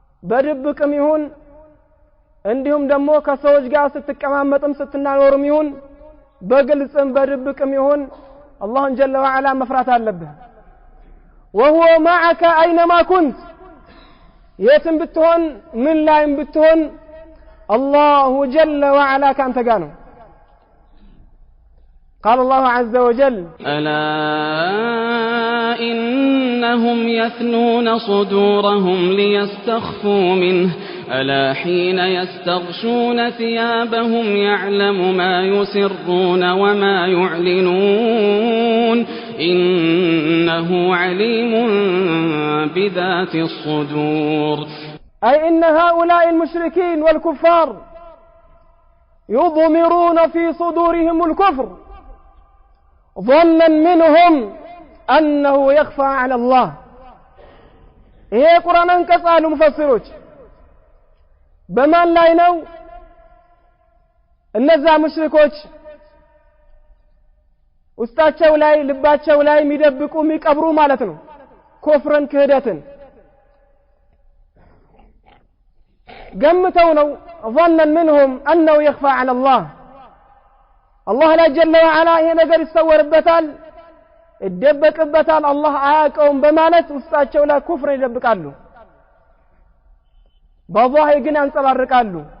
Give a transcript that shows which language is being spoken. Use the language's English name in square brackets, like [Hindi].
[Amharic] በድብቅም ይሁን እንዲሁም ደግሞ ከሰዎች ጋር ስትቀማመጥም ስትናኖርም ይሁን በግልጽም በድብቅም ይሁን አላህን ጀለ ወዐላ መፍራት አለብህ። [Arabic] وهو معك أينما كنت [Amharic] የትም ብትሆን ምን ላይም ብትሆን አላሁ ጀለ ወዐላ ካንተ ጋር ነው። [Arabic] قال الله عز وجل ألا إنهم يثنون صدورهم ليستخفوا منه ألا حين يستغشون ثيابهم يعلم ما يسرون وما يعلنون إنه عليم بذات الصدور. أي إن هؤلاء المشركين والكفار يضمرون في صدورهم الكفر ظنا منهم أنه يخفى على الله. [Amharic] ይሄ ቁርአን አንቀጽ አሉ ሙፈሲሮች በማን ላይ ነው? እነዛ ሙሽሪኮች ውስጣቸው ላይ ልባቸው ላይ የሚደብቁ የሚቀብሩ ማለት ነው ኩፍርን ክህደትን ገምተው ነው [Arabic] ظنا منهم أنه يخفى على الله [Amharic] አላህ ላይ ጀለ ወዐላ ይሄ ነገር ይሰወርበታል ይደበቅበታል አላህ አያውቀውም በማለት ውስጣቸው ላይ ኩፍር ይደብቃሉ፣ በዛሂር ግን ያንጸባርቃሉ።